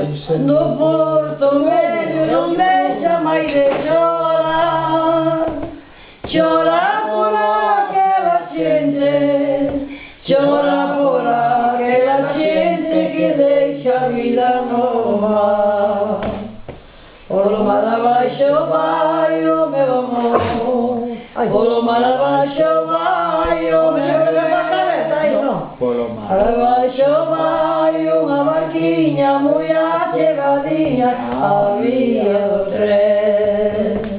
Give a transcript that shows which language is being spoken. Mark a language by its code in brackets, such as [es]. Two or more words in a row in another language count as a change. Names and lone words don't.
[pt] Do Porto Velho não deixa mais de chorar. Chora por aquela gente, chora por aquela gente que deixa a vida no mar. [gl] Por lo mar abaixo vai o meu amor. Polo mar abaixo vai o meu Polo mar abaixo vai unha barquinha moi achegadinha a vía do tren.